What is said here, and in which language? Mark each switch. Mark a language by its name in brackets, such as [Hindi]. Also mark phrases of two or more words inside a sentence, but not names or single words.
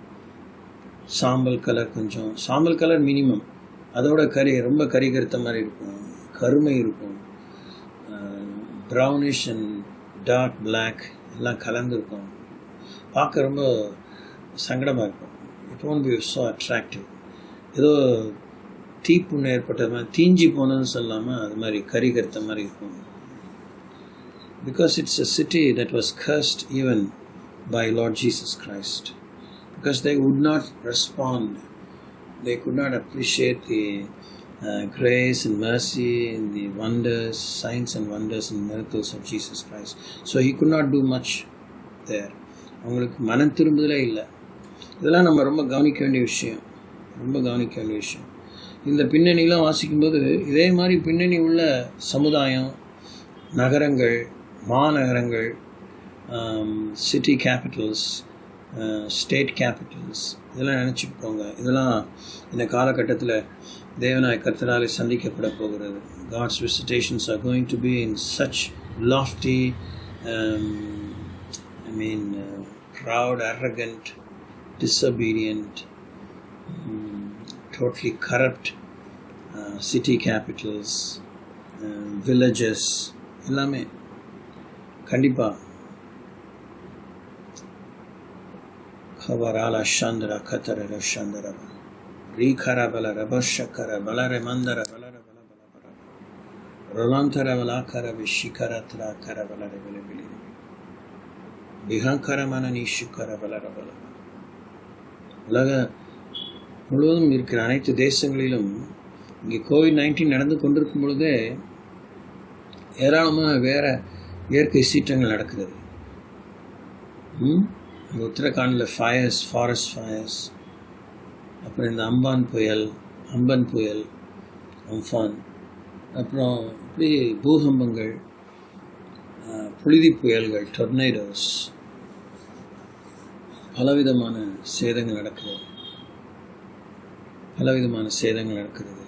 [Tamil] சாம்பல் [English] colour minimum, [Tamil] அதோட ரொம்ப கறி கருத்த மாதிரி இருக்கும், கருமை இருக்கும், [English] brownish and dark black [Tamil] எல்லாம் கலந்துருக்கும். பார்க்க ரொம்ப சங்கடமாக இருக்கும். [English] It won't be so attractive. [Tamil] ஏதோ தீப்புண்ணு ஏற்பட்ட மாதிரி தீஞ்சி போனதுன்னு சொல்லாமல் அது மாதிரி கறி கருத்த மாதிரி இருக்கும். [English] Because it's a city that was cursed even by Lord Jesus Christ. Because they would not respond, they could not appreciate the grace and mercy and the wonders, signs and wonders and miracles of Jesus Christ. So he could not do much there. [Tamil] அவங்களுக்கு மனம் திரும்புதலே இல்லை. இதெல்லாம் நம்ம ரொம்ப கவனிக்க வேண்டிய விஷயம். இந்த பின்னணிலாம் வாசிக்கும்போது இதே மாதிரி பின்னணி உள்ள சமுதாயம், நகரங்கள், மாநகரங்கள், [English] city capitals, state capitals, [Tamil] இதெல்லாம் நினச்சிப்போங்க. இதெல்லாம் இந்த காலகட்டத்தில் தேவனாய் கர்த்தராலே சந்திக்கப்பட போகிறது. [English] God's visitations are going to be in such lofty, proud, arrogant, disobedient, totally corrupt city capitals, villages, [Tamil] எல்லாமே கண்டிப்பாக खबराला शांदरा खतरा शांदरा रीखरा बला रबशकरा बलरे मंदरा बलरे बला बला बला रोलांतरा बला करा विशिकरा त्रा करा बलरे बले बले बिहांकरा मननी शिकरा बलरे बला. உலக முழுவதும் இருக்கிற அனைத்து தேசங்களிலும் இங்கே கோவிட்-19 நடந்து கொண்டிருக்கும் பொழுதே ஏராளமான வேற இயற்கை சீற்றங்கள் நடக்கிறது. உத்தரகாண்டில் [English] forest fires, [Tamil] அப்புறம் இந்த அம்பன் புயல், அம்ஃபான், அப்புறம் இப்படி பூகம்பங்கள், புழுதி புயல்கள், டொர்னேடோஸ், பலவிதமான சேதங்கள் நடக்கிறது.